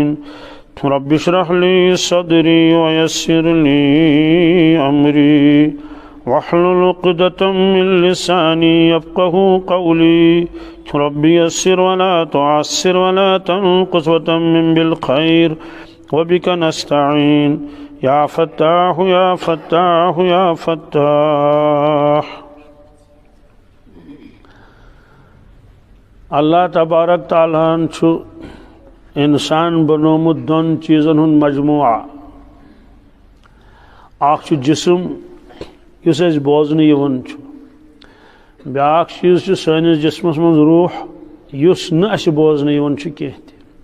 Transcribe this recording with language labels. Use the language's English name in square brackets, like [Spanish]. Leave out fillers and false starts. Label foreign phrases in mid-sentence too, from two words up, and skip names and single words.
[Arabic] رب اشرح لي صدري ويسر لي أمري واحلل عقدة من لساني يفقهوا قولي. رب يسر ولا تعسر ولا تنقص وتمم بالخير وبك نستعين يا فتاح يا فتاح يا فتاح. [Kashmiri] اللہ تبارک تعالیٰ چھُ انسان بنومت دون چیزن ہن مجموعہ. اکھ چھُ جسم یُس اَسہِ بوزنہٕ یِوان چھُ، بیاکھ چیز چھُ سٲنِس جسمس منٛز روح یُس نہٕ اَسہِ بوزنہٕ یِوان چھُ کینٛہہ تہِ.